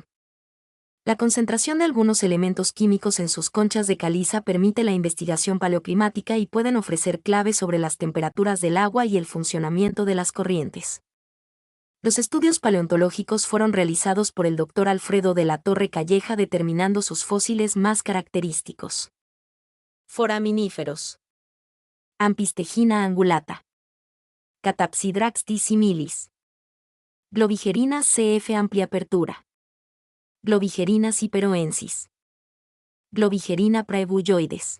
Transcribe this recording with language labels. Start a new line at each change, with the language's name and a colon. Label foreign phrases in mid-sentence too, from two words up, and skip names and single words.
Spanish: La concentración de algunos elementos químicos en sus conchas de caliza permite la investigación paleoclimática y pueden ofrecer claves sobre las temperaturas del agua y el funcionamiento de las corrientes. Los estudios paleontológicos fueron realizados por el Dr. Alfredo de la Torre Calleja determinando sus fósiles más característicos. Foraminíferos. Ampistechina angulata. Catapsidrax similis. Globigerina cf. amplia apertura. Globigerina ciperoensis. Globigerina praebulloides.